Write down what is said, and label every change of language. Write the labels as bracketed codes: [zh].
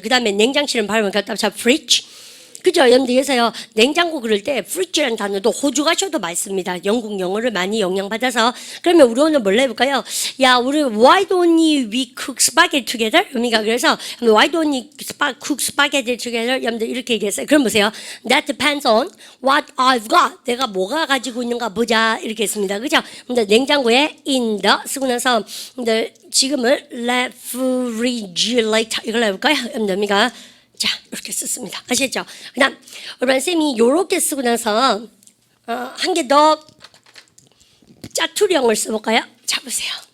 [ko] 그 다음에 냉장실은 바로 갖다 붙여 fridge. 그죠? 여러분들 그래서요 냉장고 그럴 때 fridge라는 단어도 호주 가셔도 많습니다. 영국 영어를 많이 영향받아서. 그러면 우리 오늘 뭘 해볼까요? 야 우리 [en] why don't we cook spaghetti together? [ko] 그래서 [en] why don't we cook spaghetti together? [ko] 여러분들 이렇게 얘기했어요. 그럼 보세요. [en] That depends on what I've got. [ko] 내가 뭐가 가지고 있는가 보자 이렇게 했습니다. 그죠? 근데 냉장고에 in the 쓰고 나서 근데 지금은 refrigerator 이걸 해볼까요? 여러분들 자, 이렇게 썼습니다. 아시겠죠? 그 다음, 여러분, 쌤이 요렇게 쓰고 나서, 한 개 더 짜투리형을 써볼까요? 자, 보세요.